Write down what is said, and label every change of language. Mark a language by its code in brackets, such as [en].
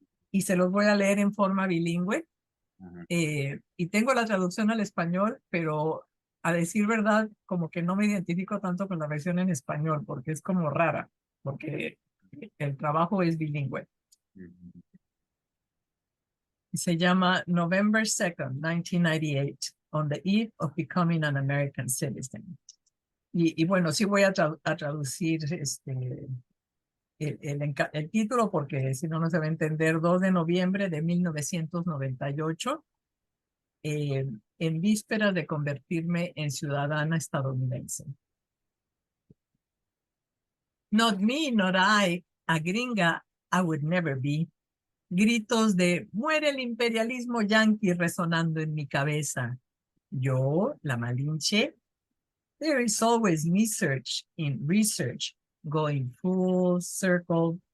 [es] Y se los voy a leer en forma bilingüe. ujú. Y tengo la traducción al español, pero a decir verdad, como que no me identifico tanto con la versión en español, porque es como rara, porque el trabajo es bilingüe. Ujú. Se llama [en] November 2nd, 1998, on the eve of becoming an American citizen. [es] Y bueno, sí voy a traducir el título porque si no, no se va a entender. 2 de noviembre de 1998, eh, en vísperas de convertirme en ciudadana estadounidense. [en] Not me, not I, a gringa I would never be. [es] Gritos de muere el imperialismo yanqui resonando en mi cabeza. [en] Yo, la Malinche, there is always research, going full circle.